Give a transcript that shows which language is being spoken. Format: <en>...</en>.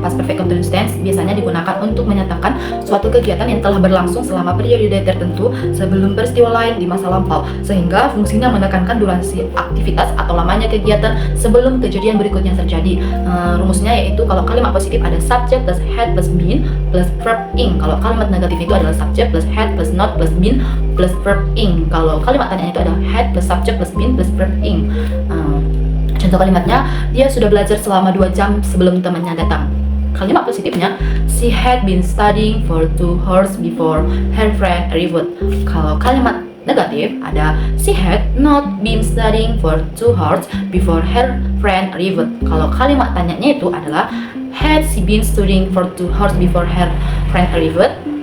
<id>Past perfect continuous tense biasanya digunakan untuk menyatakan suatu kegiatan yang telah berlangsung selama periode tertentu sebelum peristiwa lain di masa lampau, sehingga fungsinya menekankan durasi aktivitas atau lamanya kegiatan sebelum kejadian berikutnya terjadi. Rumusnya yaitu kalau kalimat positif ada</id> <en>subject plus had plus been plus verb ing.</en> <id>Kalau kalimat negatif itu adalah</id> <en>subject plus had plus not plus been plus verb ing.</en> <id>Kalau kalimat tanya itu ada</id> <en>had plus subject plus been plus verb ing.</en> <id>Contoh kalimatnya, dia sudah belajar selama 2 jam sebelum temannya datang. Kalimat positifnya,</id> <en>she had been studying for 2 hours before her friend arrived.</en> <id>Kalau kalimat negatif ada</id> <en>she had not been studying for 2 hours before her friend arrived.</en> <id>Kalau kalimat tanyanya itu adalah</id> <en>had she been studying for 2 hours before her friend arrived.</en>